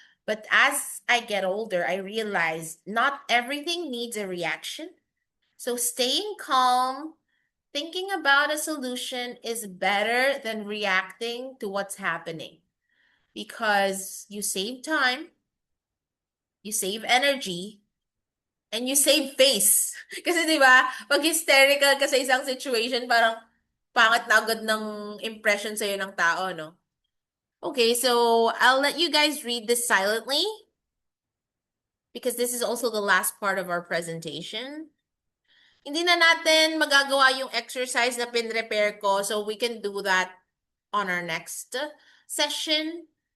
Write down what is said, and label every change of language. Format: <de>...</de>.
<en>But as I get older, I realize not everything needs a reaction. So staying calm, thinking about a solution is better than reacting to what's happening because you save time, you save energy, and you save face.</en> <tl>Kasi di ba, pag hysterical ka sa isang situation, parang pangit na agad ng impression sa'yo ng tao, no?</tl> <en>Okay, so I'll let you guys read this silently because this is also the last part of our presentation.</en> <tl>Hindi na natin magagawa yung exercise na pinrepare ko,</tl> <en>so we can do that on our next session.</en>